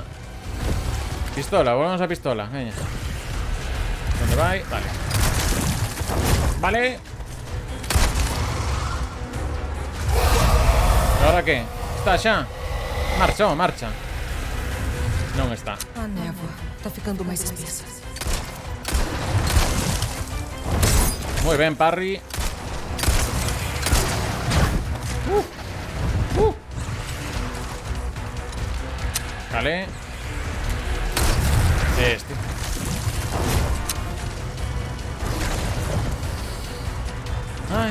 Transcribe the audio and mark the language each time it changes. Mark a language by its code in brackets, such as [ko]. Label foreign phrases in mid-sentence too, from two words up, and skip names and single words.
[gl] Pistola, volvemos a pistola, veña. Onde vai? Vale. Vale. E agora que? Está xa? Marcha, marcha. Non está. [pt] A névoa tá ficando mais espessa. [gl] Moi ben, Parry. Vale. Este. Ai.